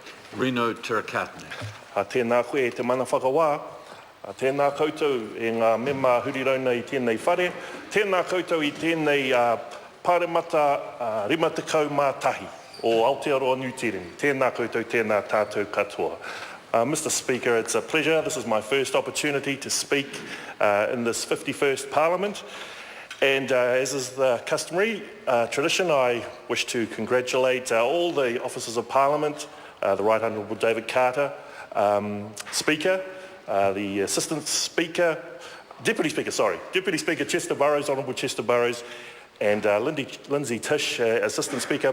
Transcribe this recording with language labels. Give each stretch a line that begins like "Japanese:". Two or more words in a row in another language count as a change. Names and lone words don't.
Māori: Reno Tirakatne. Tēnā koe e te mana whakawā. Tēnā koutou e ngā mema hurirona I tēnei whare. Tēnā koutou I tēnei pāremata rima tekau mā tahi o Aotearoa New Zealand. Tēnā koutou, tēnā tātou katoa.
English: Mr. Speaker, it's a pleasure. This is my first opportunity to speak in this 51st Parliament. And as is the customary tradition, I wish to congratulate all the officers of Parliament, the Right Honourable David Carter, Speaker, the Assistant Speaker, Deputy Speaker Chester Burrows, Honourable Chester Burrows, and Lindsay Tish, Assistant Speaker.